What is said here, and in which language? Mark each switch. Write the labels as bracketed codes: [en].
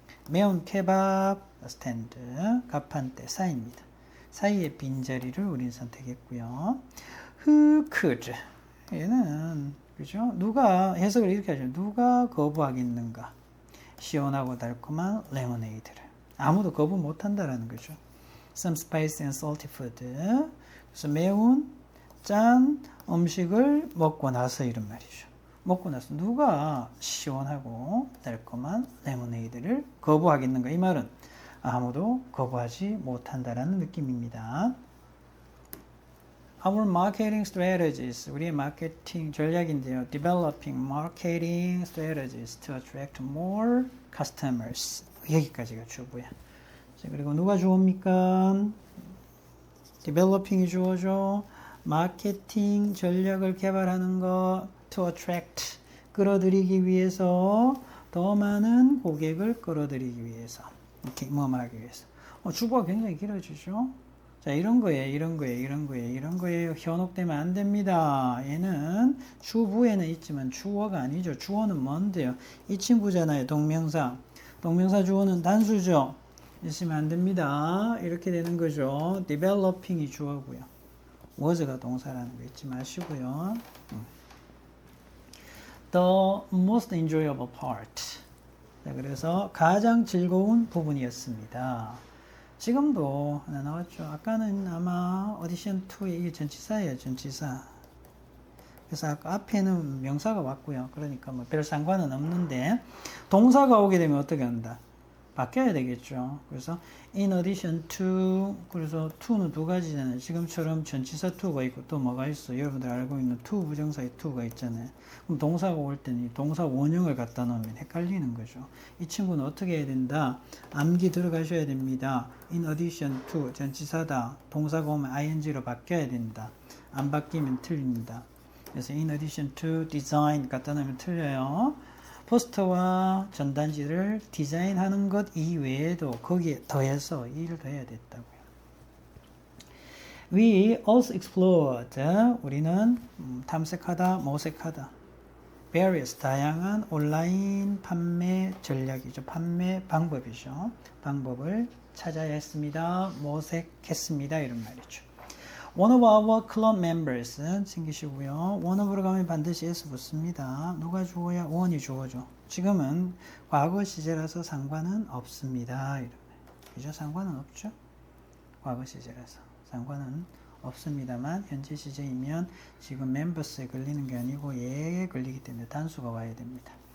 [ko] 매운 케밥 스탠드 가판대 사이입니다. 사이의 빈자리를 우린 선택했고요. [en] Who could? [ko] 얘는 그죠? 누가 해석을 이렇게 하죠. 누가 거부하겠는가? 시원하고 달콤한 레모네이드를 아무도 거부 못한다라는 거죠. [en] Some spicy and salty food. [ko] 그래서 매운 짠 음식을 먹고 나서 이런 말이죠. 먹고 나서 누가 시원하고 달콤한 레모네이드를 거부하겠는가? 이 말은 아무도 거부하지 못한다라는 느낌입니다. [en] Our marketing strategies, [ko] 우리의 마케팅 전략인데요. [en] Developing marketing strategies to attract more customers. [ko] 여기까지가 주어야. 자, 그리고 누가 주어입니까? Developing이 주어죠. 마케팅 전략을 개발하는 거 [en] to attract [ko] 끌어들이기 위해서 더 많은 고객을 끌어들이기 위해서 이렇게 뭐하기 위해서 주어가 굉장히 길어지죠. 자, 이런 거예요. 현혹되면 안 됩니다. 얘는 주부에는 있지만 주어가 아니죠. 주어는 뭔데요? 이 친구잖아요. 동명사 주어는 단수죠. 있으면 안 됩니다. 이렇게 되는 거죠. developing이 주어고요. was가 동사라는 거 잊지 마시고요. [en] The most enjoyable part. [ko] 자, 그래서 가장 즐거운 부분이었습니다. 지금도 하나 나왔죠. 아까는 아마 오디션 2에 이게 전치사예요. 전치사. 그래서 아까 앞에는 명사가 왔고요. 그러니까 뭐 별 상관은 없는데 동사가 오게 되면 어떻게 한다? 바뀌어야 되겠죠. 그래서 [en] in addition to [ko] 그래서 to는 두 가지잖아요. 지금처럼 전치사 to가 있고 또 뭐가 있어? 여러분들 알고 있는 to 부정사의 to가 있잖아요. 그럼 동사가 올 때는 동사 원형을 갖다 놓으면 헷갈리는 거죠. 이 친구는 어떻게 해야 된다? 암기 들어가셔야 됩니다. in addition to 전치사다. 동사가 오면 ing로 바뀌어야 된다. 안 바뀌면 틀립니다. 그래서 [en] in addition to design [ko] 갖다 놓으면 틀려요. 포스터와 전단지를 디자인하는 것 이외에도 거기에 더해서 일을 더 해야 됐다고요. [en] We also explored. [ko] 우리는 탐색하다, 모색하다. various 다양한 온라인 판매 전략이죠. 판매 방법이죠. 방법을 찾아야 했습니다. 모색했습니다. 이런 말이죠. [en] One of our club members [ko] 챙기시고요. one of로 가면 반드시 s 붙습니다. 누가 주어야? one이 주어죠. 지금은 과거 시제라서 상관은 없습니다. 그죠? 상관은 없죠. 과거 시제라서 상관은 없습니다만 현재 시제이면 지금 members에 걸리는 게 아니고 얘에 걸리기 때문에 단수가 와야 됩니다.